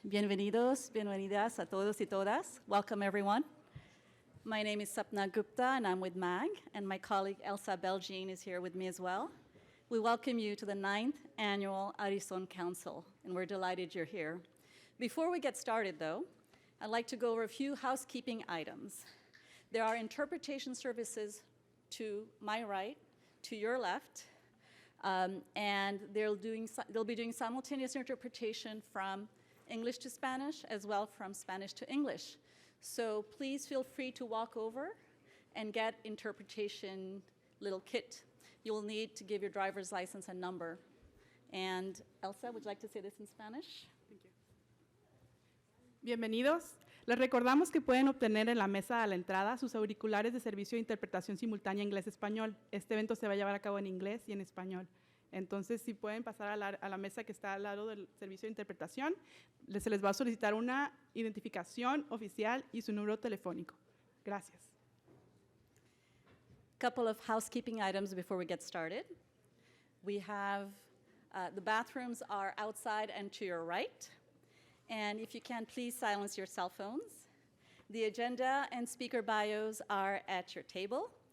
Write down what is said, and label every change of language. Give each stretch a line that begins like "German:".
Spanish: Bienvenidos, bienvenidas a todos y todas.
English: Welcome, everyone. My name is Sapna Gupta, and I'm with MAG, and my colleague Elsa Belgine is here with me as well. We welcome you to the 9th Annual Ari-Son Council, and we're delighted you're here. Before we get started, though, I'd like to go over a few housekeeping items. There are interpretation services to my right, to your left, and they'll be doing simultaneous interpretation from English to Spanish, as well from Spanish to English. So please feel free to walk over and get interpretation little kit. You will need to give your driver's license and number. And Elsa, would you like to say this in Spanish? Thank you.
Spanish: Bienvenidos. Les recordamos que pueden obtener en la mesa a la entrada sus auriculares de servicio de interpretación simultánea inglés-español. Este evento se va a llevar a cabo en inglés y en español. Entonces, si pueden pasar a la mesa que está al lado del servicio de interpretación, se les va a solicitar una identificación oficial y su número telefónico. Gracias.
English: Couple of housekeeping items before we get started. We have the bathrooms are outside and to your right. And if you can, please silence your cell phones. The agenda and speaker bios are at your table.